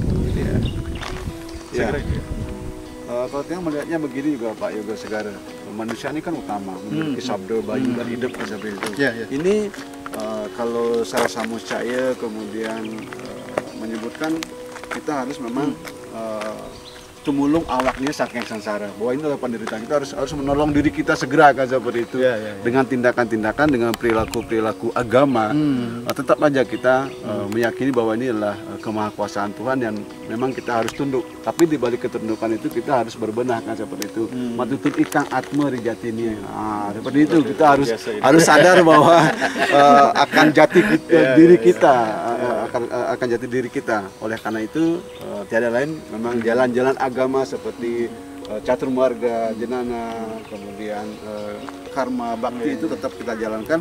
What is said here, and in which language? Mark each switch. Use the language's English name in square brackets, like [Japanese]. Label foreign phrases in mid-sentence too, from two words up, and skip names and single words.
[Indonesian] Ya. Kalau yang melihatnya begini juga Pak Yoga Segara, manusia ini kan utama, memiliki sabda, bayu, dan hidup seperti itu. Ini kalau Sara Samuscaya kemudian menyebutkan kita harus memang [Kawi] tumulung awaknya saking sangsara, [Indonesian] bahwa ini adalah penderitaan, kita harus menolong diri kita segera kan seperti itu, dengan tindakan-tindakan, dengan perilaku-perilaku agama. Tetap aja kita meyakini bahwa ini adalah kemahakuasaan Tuhan yang memang kita harus tunduk, tapi di balik ketundukan itu kita harus berbenah kan seperti itu. [Kawi] Matutun ikang atma rijatini, [Indonesian] seperti itu kita harus sadar bahwa akan jati diri kita, akan jati diri kita. Oleh karena itu tiada lain memang jalan-jalan agama seperti caturmarga, jenana, kemudian karma, bakti itu tetap kita jalankan.